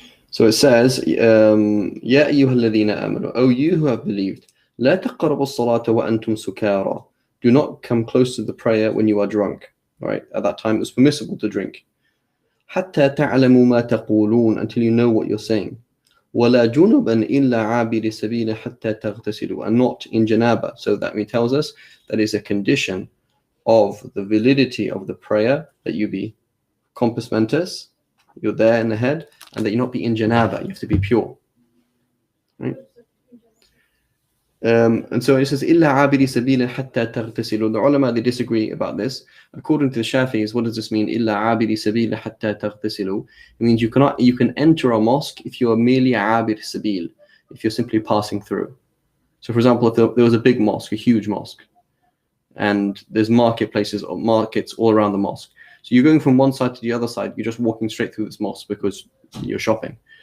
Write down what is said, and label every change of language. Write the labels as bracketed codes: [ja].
[en] So it says, [ar] يا أيها الذين آمنوا, [en] O you who have believed, [ar] لا تقربوا الصلاة وأنتم سكارى. [en] Do not come close to the prayer when you are drunk. Right? At that time it was permissible to drink. [ar] حتى تعلموا ما تقولون, [en] until you know what you're saying. [ar] ولا جنبا إلا عابر سبيل حتى تغتسلوا, [en] and not in janaba. So that tells us that is a condition of the validity of the prayer that you be compos mentis, you're there in the head, and that you not be in janaba. You have to be pure. Right? And so it says [ar] إلا عابر سبيل حتى تغتسلوا. [en] The ulama, they disagree about this. According to the Shafi'is, what does this mean? [ar] إلا عابر سبيل حتى تغتسلوا. [en] It means you can enter a mosque if you are merely [ar] عابر سبيل, [en] if you're simply passing through. So for example, if there was a big mosque, a huge mosque, and there's marketplaces or markets all around the mosque. So you're going from one side to the other side, you're just walking straight through this mosque because you're shopping.